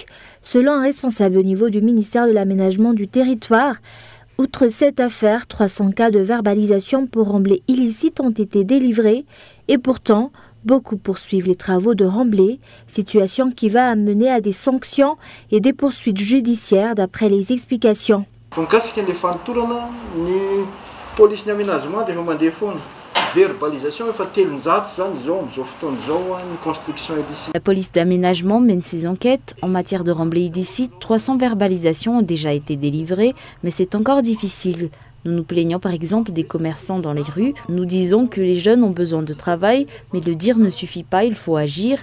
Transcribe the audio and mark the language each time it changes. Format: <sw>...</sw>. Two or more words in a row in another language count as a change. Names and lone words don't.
<fr>Selon un responsable au niveau du ministère de l'Aménagement du Territoire, outre cette affaire, 300 cas de verbalisation pour remblai illicite ont été délivrés et pourtant, beaucoup poursuivent les travaux de remblai, situation qui va amener à des sanctions et des poursuites judiciaires d'après les explications.</fr> <mg>Vonikasika ilay fanotorana ny polisy ny aménagement dia efa mandeha foana</mg> <fr>La police d'aménagement mène ses enquêtes. En matière de remblai illicite, 300 verbalisations ont déjà été délivrées, mais c'est encore difficile. Nous nous plaignons par exemple des commerçants dans les rues. Nous disons que les jeunes ont besoin de travail, mais le dire ne suffit pas, il faut agir.</fr>